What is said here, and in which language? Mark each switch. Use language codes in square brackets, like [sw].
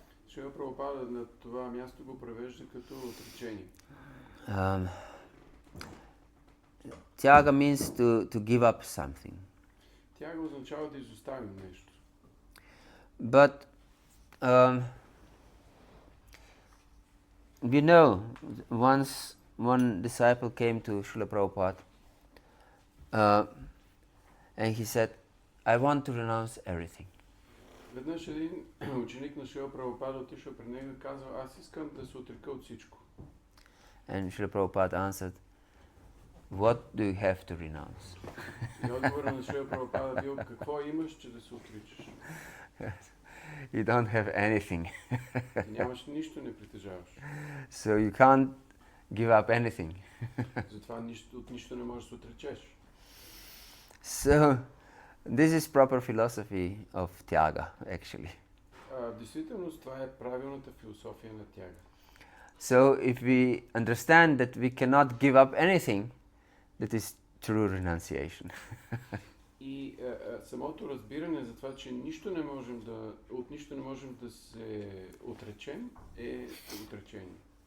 [bg] Шрила Прабхупада на това място го превежда като отречение. [en] Tyaga means to give up something. [bg] Тяга означава да изоставим нещо. [en] But we know once one disciple came to Srila Prabhupada and he said, I want to renounce everything. [bg] Веднъж един ученик на Шрила Прабхупада отишъл при него и казал, аз искам да се отрека от всичко. [en] And Srila Prabhupada answered, what do you have to renounce? [bg] И отговора на Шрила Прабхупада бил, какво имаш, че да се отричаш? [en] You don't have anything. [bg] Нямаш нищо, не притежаваш. [en] So you can't give up anything. [bg] Затова от нищо не можеш да се отречеш. [en] So this is proper philosophy of Tyaga, actually. [bg] В действителност това е правилната философия на Тяга. [en] So if we understand that we cannot give up anything, that is true renunciation. [bg] И самото разбиране за това, че от нищо не можем да се отречем, е отречение.